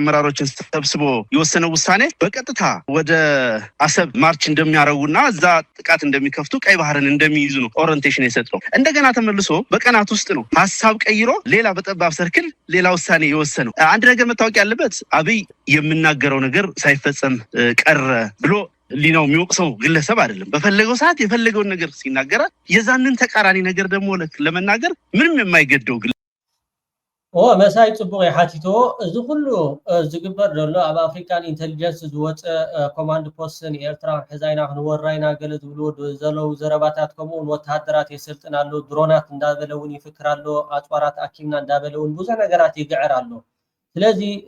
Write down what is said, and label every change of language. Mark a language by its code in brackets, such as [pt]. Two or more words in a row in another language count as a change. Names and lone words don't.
[am] አመራሮችን ሰብስቦ የወሰነው ውሳኔ በቀጥታ ወደ አሰብ ማርች እንደሚያረጉና እዛ ጥቃት እንደሚከፍቱ ቀይ ባህርን እንደሚይዙ ነው ኦሪንቴሽን የሰጠው። እንደገና ተመልሶ በቀናት ውስጥ ነው ሐሳብ ቀይሮ ሌላ በጠባብ ሰርክል ሌላ ውሳኔ የወሰነው። አንድ ነገር መታወቅ ያለበት አብይ የምናገረው ነገር ሳይፈጸም ቀረ ብሎ ሊናው የሚወቅሰው ግለሰብ አይደለም። በፈለገው ሰዓት የፈለገውን ነገር ሲናገራል። የዛንን ተቃራኒ ነገር ደግሞ ለመናገር ምንም የማይገደው [ti] መሳይ ጽቡቅ የሓቲቶ እዚ ኩሉ ዝግበር ዘሎ ኣብ [en] African Intelligence [ti] ዝወፀ ኮማንድ ፖስትን ኤርትራ ሕዛይና ክንወራይና ገለ ዝብልዎ ዘለው ዘረባታት ከምኡውን ወታደራት የስልጥን ኣሎ ድሮናት እንዳበለውን ይፍክር ኣሎ ኣፅዋራት ኣኪምና እንዳበለውን ብዙሕ ነገራት ይግዕር ኣሎ። ስለዚ